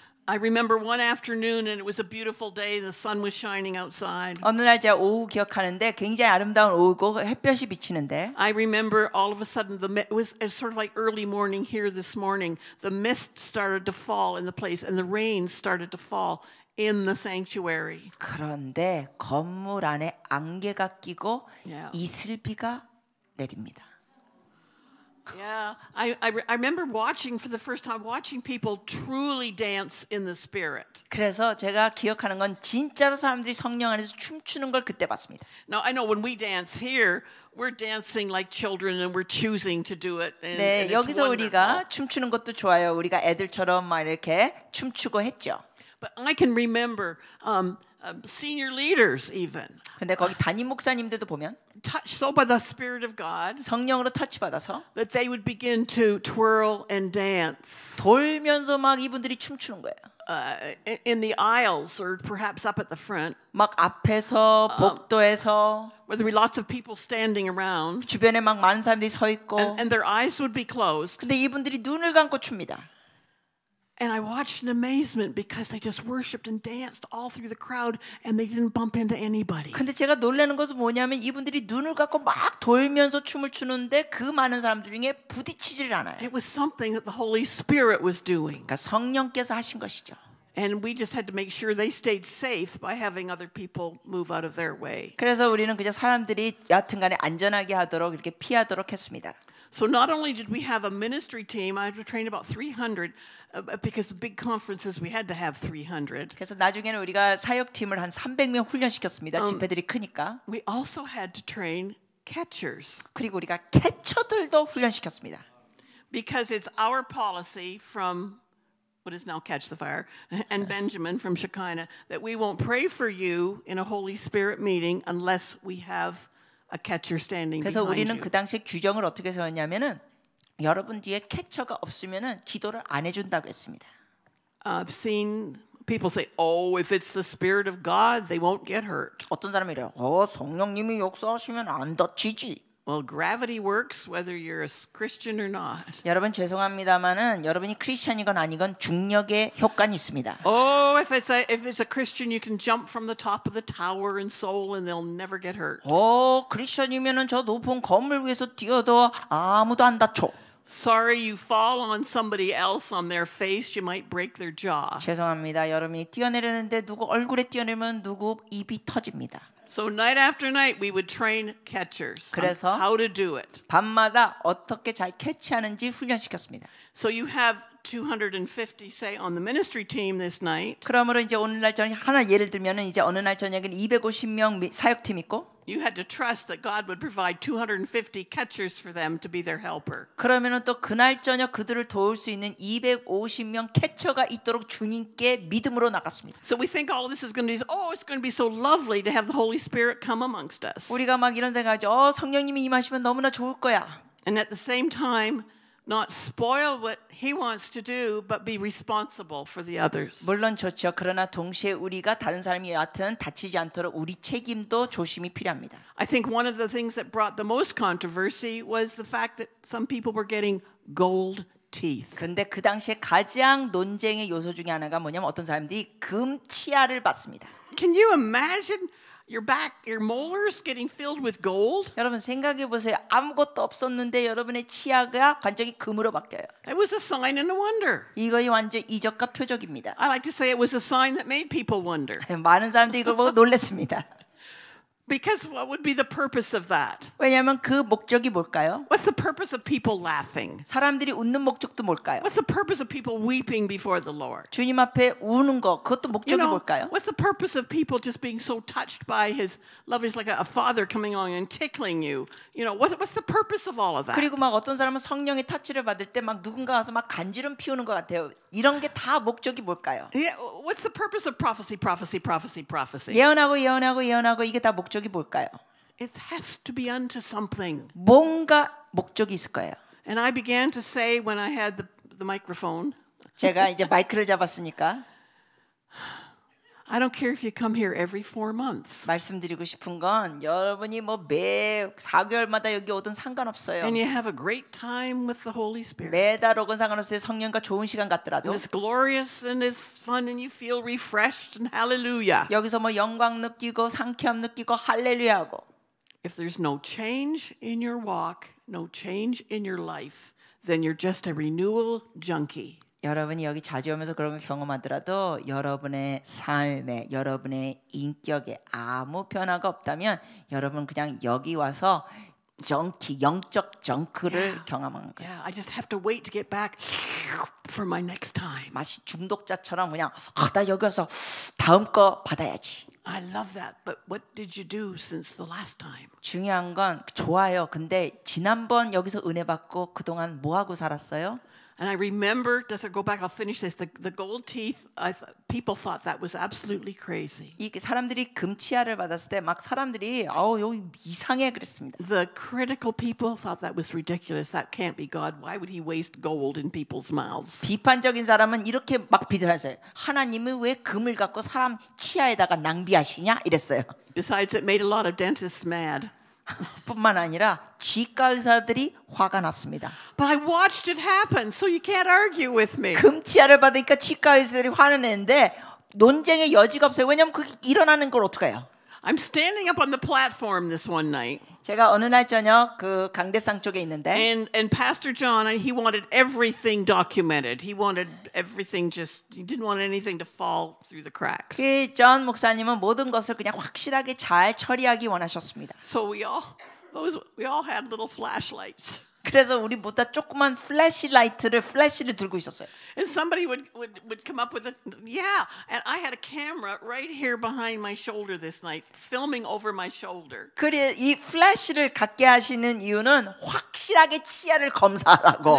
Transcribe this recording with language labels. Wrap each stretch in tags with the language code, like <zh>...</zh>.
<en>I remember one afternoon and it was a beautiful day. The sun was shining outside.</en> <ko>어느 날 제가 오후 기억하는데 굉장히 아름다운 오후고 햇볕이 비치는데</ko> <en>I remember all of a sudden it was sort of like early morning here this morning. The mist started to fall in the place and the rain started to fall in the sanctuary.</en> <ko>그런데 건물 안에 안개가 끼고</ko> <en>Yeah.</en> <ko>이슬비가 내립니다.</ko> <en>Yeah, I remember for the first time watching people truly dance in the spirit.</en> <ko>그래서 제가 기억하는 건 진짜로 사람들이 성령 안에서 춤추는 걸 그때 봤습니다.</ko> <en>Now I know when we dance here, we're dancing like children and we're choosing to do it. And,</en> <ko>네,</ko> <en>and it's</en> <ko>여기서</ko> <en>wonderful.</en> <ko>우리가 춤추는 것도 좋아요. 우리가 애들처럼 막 이렇게 춤추고 했죠.</ko> <en>But I can remember senior leaders even</en> <ko>근데 거기 담임 목사님들도 보면</ko> <en>touched so by the Spirit of God</en> <ko>성령으로 터치받아서</ko> <en>that they would begin to twirl and dance</en> <ko>돌면서 막 이분들이 춤추는 거예요.</ko> <en>in the aisles or perhaps up at the front.</en> <ko>막 앞에서 복도에서</ko> <en>Where there were lots of people standing around,</en> <ko>주변에 막 많은 사람들이 서 있고</ko> <en>and their eyes would be closed.</en> <ko>근데 이분들이 눈을 감고 춥니다.</ko> <en>And I watched in amazement because they just worshipped and danced all through the crowd and they didn't bump into anybody.</en> <ko>근데 제가 놀라는 것은 뭐냐면 이분들이 눈을 감고 막 돌면서 춤을 추는데 그 많은 사람들 중에 부딪히질 않아요.</ko> <en>It was something that the Holy Spirit was doing.</en> <ko>그러니까 성령께서 하신 것이죠.</ko> <en>And we just had to make sure they stayed safe by having other people move out of their way.</en> <ko>그래서 우리는 그냥 사람들이 여하튼간에 안전하게 하도록 이렇게 피하도록 했습니다.</ko> <en>So not only did we have a ministry team, I trained about 300 because the big conferences we had to have 300.</en> <ko>그래서 나중에는 우리가 사역팀을 한 300명 훈련시켰습니다. 집회들이 크니까.</ko> <en>We also had to train catchers.</en> <ko>그리고 우리가 캐쳐들도 훈련시켰습니다.</ko> <en>Because it's our policy from what is now Catch the Fire and Benjamin from Shekinah that we won't pray for you in a Holy Spirit meeting unless we have a catcher standing</en> <ko>그래서</ko> <en>behind</en> <ko>우리는</ko> <en>you.</en> <ko>그 당시에 규정을 어떻게 세웠냐면은 여러분 뒤에 캐쳐가 없으면은 기도를 안 해준다고 했습니다.</ko> <en>I've seen people say, "Oh, if it's the Spirit of God, they won't get hurt."</en> <ko>어떤 사람이 이래요. 성령님이 역사하시면 안 다치지.</ko> <en>Well, gravity works whether you're a Christian or not.</en> <ko>여러분 죄송합니다만은 여러분이 크리스천이건 아니건 중력의 효과는 있습니다.</ko> <en>Oh, if it's a Christian, you can jump from the top of the tower in Seoul and they'll never get hurt.</en> <ko>크리스천이면은 저 높은 건물 위에서 뛰어도 아무도 안 다쳐.</ko> <en>Sorry, you fall on somebody else on their face, you might break their jaw.</en> <ko>죄송합니다. 여러분이 뛰어내리는데 누구 얼굴에 뛰어내리면 누구 입이 터집니다.</ko> <en>So night after night, we would train catchers on</en> <ko>그래서</ko> <en>how to do it.</en> <ko>밤마다 어떻게 잘 캐치하는지 훈련시켰습니다.</ko> <en>So you have 250, say, on the ministry team this night.</en> <ko>그러므로 이제 오늘날 저녁 하나 예를 들면은 이제 어느 날 저녁에는 250명 사역팀 있고</ko> <en>You had to trust that God would provide 250 catchers for them to be their helper.</en> <ko>그러면은 또 그날 저녁 그들을 도울 수 있는 250명 캐쳐가 있도록 주님께 믿음으로 나갔습니다.</ko> <en>So we think all of this is going to be, oh, it's going to be so lovely to have the Holy Spirit come amongst us.</en> <ko>우리가 막 이런 생각하죠. 성령님이 임하시면 너무나 좋을 거야.</ko> <en>And at the same time, not spoil what He wants to do, but be responsible for the others.</en> <ko>물론 좋죠. 그러나 동시에 우리가 다른 사람이 여하튼 다치지 않도록 우리 책임도 조심이 필요합니다.</ko> <en>I think one of the things that brought the most controversy was the fact that some people were getting gold teeth.</en> <ko>근데 그 당시에 가장 논쟁의 요소 중에 하나가 뭐냐면 어떤 사람들이 금 치아를 받습니다.</ko> <en>Can you imagine your molars getting filled with gold?</en> <ko>여러분 생각해 보세요. 아무것도 없었는데 여러분의 치아가 완전히 금으로 바뀌어요.</ko> <en>It was a sign and a wonder.</en> <ko>이거이 완전 이적과 표적입니다.</ko> <en>I like to say it was a sign that made people wonder.</en> <ko>많은 사람들이 이걸 보고 놀랐습니다.</ko> <en>Because what would be the purpose of that?</en> <ko>왜냐하면 그 목적이 뭘까요?</ko> <en>What's the purpose of people laughing?</en> <ko>사람들이 웃는 목적도 뭘까요?</ko> <en>What's the purpose of people weeping before the Lord?</en> <ko>주님 앞에 우는 거 그것도 목적이 뭘까요?</ko> <en>What's the purpose of people just being so touched by His love? It's like a father coming along and tickling you. What's the purpose of all of that?</en> <ko>그리고 막 어떤 사람은 성령의 터치를 받을 때 막 누군가 와서 막 간지럼 피우는 것 같아요. 이런 게 다 목적이 뭘까요?</ko> <en>Yeah, what's the purpose of prophecy?</en> <ko>예언하고 이게 다 목적이 뭘까요?</ko> <en>It has to be unto something.</en> <ko>뭔가 목적이 있을 거예요.</ko> <en>And I began to say when I had the microphone,</en> <ko>제가 이제 마이크를 잡았으니까</ko> <en>I don't care if you come here every 4 months.</en> <ko>말씀드리고 싶은 건 여러분이 뭐 매 4개월마다 여기 오든 상관없어요.</ko> <en>And you have a great time with the Holy Spirit.</en> <ko>매달 오건 상관없어요. 성령과 좋은 시간 갖더라도.</ko> <en>And it's glorious and it's fun and you feel refreshed and hallelujah.</en> <ko>여기서 뭐 영광 느끼고 상쾌함 느끼고 할렐루야하고.</ko> <en>If there's no change in your walk, no change in your life, then you're just a renewal junkie.</en> <ko>여러분이 여기 자주 오면서 그런 걸 경험하더라도 여러분의 삶에 여러분의 인격에 아무 변화가 없다면 여러분 그냥 여기 와서 영적 정크를 경험하는 거예요.</ko> <en>Yeah, I just have to wait to get back for my next time.</en> <ko>마치 중독자처럼 그냥 나 여기 와서 다음 거 받아야지.</ko> <en>I love that, but what did you do since the last time?</en> <ko>중요한 건 좋아요. 근데 지난번 여기서 은혜 받고 그동안 뭐 하고 살았어요?</ko> <en>And I remember, as I go back, I'll finish this. The gold teeth, people thought that was absolutely crazy.</en> <ko>이 사람들이 금치아를 받았을 때 막 사람들이 여기 이상해 그랬습니다.</ko> <en>The critical people thought that was ridiculous. That can't be God. Why would He waste gold in people's mouths?</en> <ko>비판적인 사람은 이렇게 막 비판하세요. 하나님은 왜 금을 갖고 사람 치아에다가 낭비하시냐 이랬어요.</ko> <en>Besides, it made a lot of dentists mad.</en> <ko>뿐만 아니라 치과 의사들이 화가 났습니다.</ko> <en>But I watched it happen, so you can't argue with me.</en> <ko>금치아를 받으니까 치과 의사들이 화는 내는데 논쟁의 여지가 없어요. 왜냐하면 그게 일어나는 걸 어떡해요?</ko> <en>I'm standing up on the platform this one night.</en> <ko>제가 어느 날 저녁 그 강대상 쪽에 있는데</ko> <en>And Pastor John, he wanted everything documented. He wanted everything he didn't want anything to fall through the cracks.</en> <ko>그 존 목사님은 모든 것을 그냥 확실하게 잘 처리하기 원하셨습니다.</ko> <en>So we all had little flashlights.</en> <ko>그래서 우리 모두 다 조그만 플래시를 들고 있었어요.</ko> <en>And somebody would come up with a, yeah. And I had a camera right here behind my shoulder this night, filming over my shoulder.</en> <ko>그래 이 플래시를 갖게 하시는 이유는 확실하게 치아를 검사하라고.</ko>